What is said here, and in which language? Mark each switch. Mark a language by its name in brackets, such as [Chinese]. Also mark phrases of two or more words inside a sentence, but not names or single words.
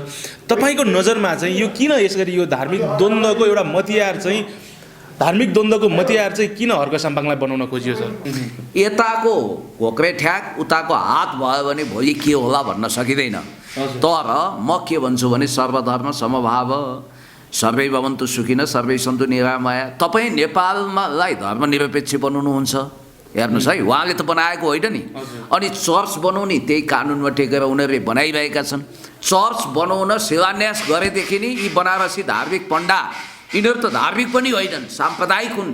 [Nepali] तपाईँको नजरमा चाहिँ यो किन यसरी यो धार्मिक द्वन्द्वको एउटा मतियार चाहिँ किन हर्क साम्पाङलाई बनाउन खोजियो सर? यताको घोक्रे ठ्याक उताको हात भयो भने भोलि के होला भन्न सकिँदैन। तर म के भन्छु भने सर्वधर्म समभाव, [Sanskrit] सर्वै भवन्तु सुखिनः सर्वै सन्तु निरामया। [Nepali] तपाईँ नेपाललाई धर्मनिरपेक्ष बनाउनुहुन्छ, हेर्नुहोस् है, उहाँले त बनाएको होइन नि। अनि चर्च बनाउने त्यही कानुनमा टेकेर उनीहरूले बनाइरहेका छन्। चर्च बनाउन शिलान्यास गरेदेखि नि यी बनारसी धार्मिक पण्डा यिनीहरू त धार्मिक पनि होइनन्, साम्प्रदायिक हुन्।